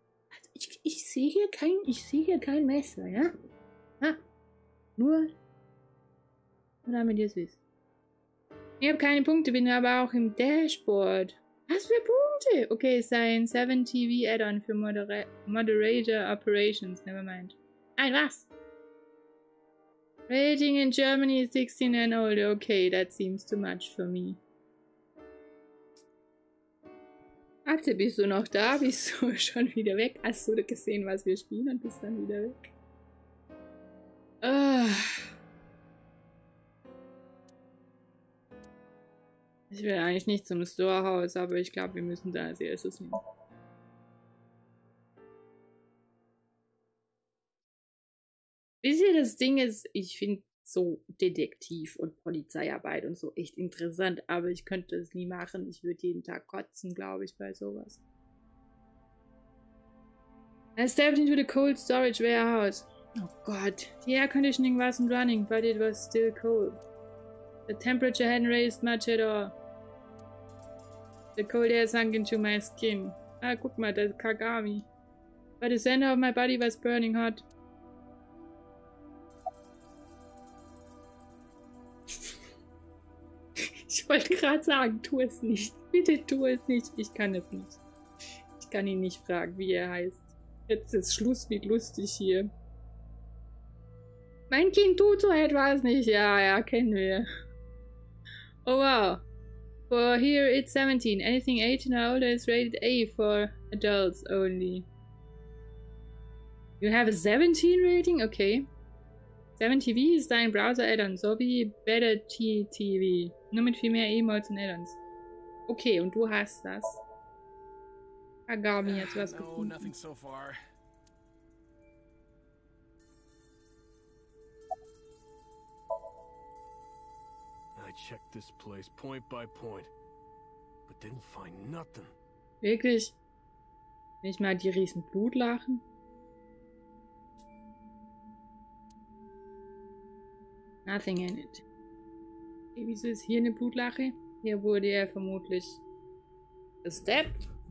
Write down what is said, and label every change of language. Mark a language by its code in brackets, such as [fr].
[de] Also ich sehe hier kein Messer, ja? Ja. Nur damit ihr es wisst. Ich habe keine Punkte, bin aber auch im Dashboard. Was für Punkte? Okay, es sei ein 7 TV Add-on für Moderator Operations. Nevermind. Ein was? [en] Rating in Germany is 16 and older. Okay, that seems too much for me. [de] Atze, bist du noch da? Bist du schon wieder weg? Hast du gesehen, was wir spielen und bist dann wieder weg? Ich will eigentlich nicht zum Storehouse, aber ich glaube, wir müssen da als erstes hin. Wisst ihr, das Ding ist, ich finde so Detektiv und Polizeiarbeit und so echt interessant, aber ich könnte es nie machen. Ich würde jeden Tag kotzen, glaube ich, bei sowas. [en] I stepped into the cold storage warehouse. [de] Oh Gott. [en] The air conditioning wasn't running, but it was still cold. The temperature hadn't raised much at all. The cold air sunk into my skin. [de] Ah, guck mal, das Kagami. [en] But the center of my body was burning hot. [de] Ich wollte gerade sagen, tu es nicht. Bitte tu es nicht. Ich kann es nicht. Ich kann ihn nicht fragen, wie er heißt. Jetzt ist Schluss mit lustig hier. Mein Kind tut so etwas nicht. Ja, ja, kennen wir. Oh wow. [en] For here it's 17. Anything 18 or older is rated A for adults only. You have a 17 rating? Okay. [de] 7TV ist ein Browser-Add-on, so wie Better-TV. Nur mit viel mehr Emotes und Add-ons. Okay, und du hast das. Agami jetzt was gefunden. [en] Nothing so far. I checked this place point by point, but didn't find nothing. [de] Wirklich? Nicht mal die riesen Blutlachen? [en] Nothing in it. [de] Okay, wieso ist hier eine Blutlache? Hier wurde er vermutlich gesteppt.